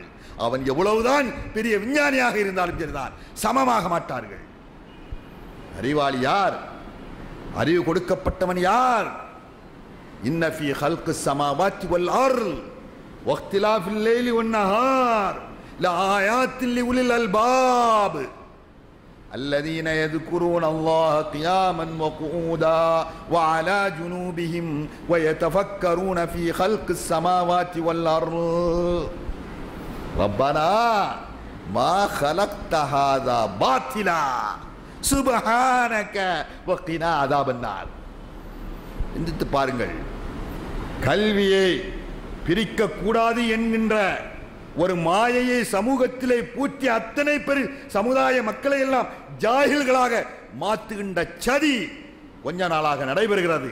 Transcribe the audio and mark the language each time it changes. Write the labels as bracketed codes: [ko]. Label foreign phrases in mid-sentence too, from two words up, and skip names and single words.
[ta] அவன் எவ்வளவுதான் பெரிய விஞ்ஞானியாக இருந்தாலும் சரிதான், சமமாக மாட்டார்கள். அறிவாளி யார்? அறிவு கொடுக்கப்பட்டவன் யார்? [ar] إن في خلق السماوات والأرض واختلاف الليل والنهار لآيات لأولي الألباب الذين يذكرون الله قياما وقعودا وعلى جنوبهم ويتفكرون في خلق السماوات والأرض ربنا ما خلقت هذا باطلا سبحانك وقنا عذاب النار. [ta] சிந்தித்து பாருங்கள். கல்வியை பிரிக்க கூடாது என்கின்ற ஒரு மாயையை சமூகத்திலே பூட்டி அத்தனை பேர் சமுதாய மக்களை எல்லாம் ஜாகில்களாக மாற்றுகின்ற சதி கொஞ்ச நாளாக நடைபெறுகிறது.